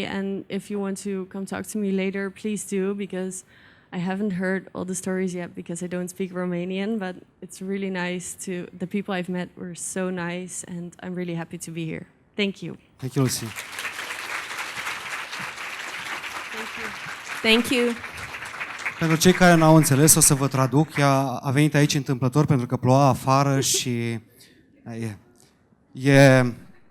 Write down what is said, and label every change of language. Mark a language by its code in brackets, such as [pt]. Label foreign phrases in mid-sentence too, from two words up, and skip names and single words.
[en] And if you want to come talk to me later, please do, because I haven't heard all the stories yet because I don't speak Romanian, but it's really nice the people I've met were so nice, and I'm really happy to be here. Thank you. Thank you, Lucy. Thank you. [ro] Pentru cei care n-au înțeles, o să vă traduc. Ea a venit aici întâmplător pentru că ploua afară și e